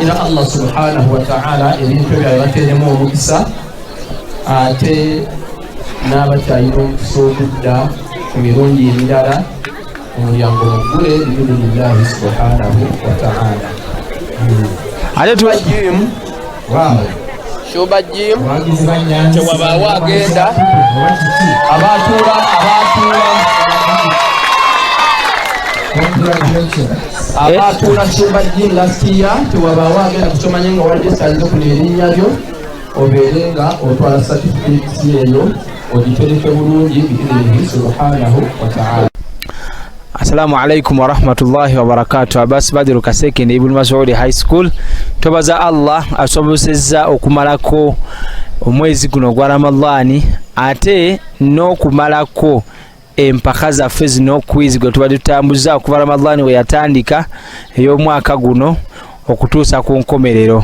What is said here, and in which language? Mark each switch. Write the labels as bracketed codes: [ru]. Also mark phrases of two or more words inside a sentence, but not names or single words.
[ar] الله سبحانه وتعالى [lg] ebintu byabwe bateremu omukisa ate n'abakyalina omukisa okudda ku mirundi emirala omulyango muggule [ar] بإذن الله سبحانه وتعالى. [lg] Ate Shoba Jim tewabaawo agenda abatuula Shoba Jim [en] last year [lg] tewabaawo agenda kutomanye nga waregistarinze okuna erinnya lyo obeere nga otwala certificate eyo ogitereke bulungi [ar] بإذنه سبحانه وتعالى. السلام عليكم ورحمة الله وبركاته. [lg] Abbas Badiru Kasekende Ibun Masood High School. Tobaza [ar] Allah asobozezza [lg] okumalako omwezi guno gwa Ramadhani ate n'okumalako empaka zaffe zino quiz gwe tubadde tutambuza okuva Ramadhani we yatandika ey'omwaka guno okutuusa ku nkomerero.